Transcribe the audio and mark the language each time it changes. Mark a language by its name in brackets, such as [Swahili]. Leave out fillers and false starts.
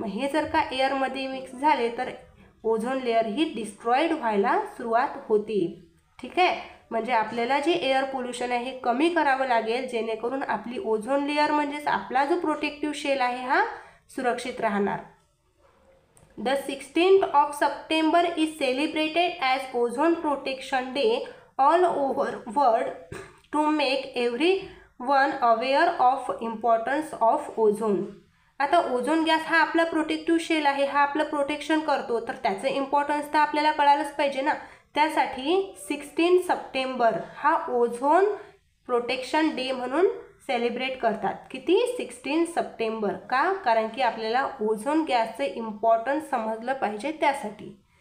[Marathi] मग हे जर का एअरमध्ये मिक्स झाले तर ओझोन लेअर ही डिस्ट्रॉईड व्हायला सुरुवात होते. ठीक आहे, म्हणजे आपल्याला जे एअर पोल्युशन आहे हे कमी करावं लागेल, जेणेकरून आपली ओझोन लेअर म्हणजेच आपला जो प्रोटेक्टिव्ह शेल आहे हा सुरक्षित राहणार. [English] The 16th of September is celebrated as Ozone Protection Day all over world to make everyone aware of importance of ozone. [Marathi] आता ओझोन गॅस हा आपला प्रोटेक्टिव्ह शेल आहे, हा आपलं प्रोटेक्शन करतो, तर त्याचं इम्पॉर्टन्स तर आपल्याला कळालंच पाहिजे ना. त्यासाठी 16 सप्टेंबर हा ओझोन प्रोटेक्शन डे म्हणून सेलिब्रेट करतात. किती, 16 सप्टेंबर. का, कारण की आपल्याला ओझोन गॅसचं इम्पॉर्टन्स समजलं पाहिजे त्यासाठी.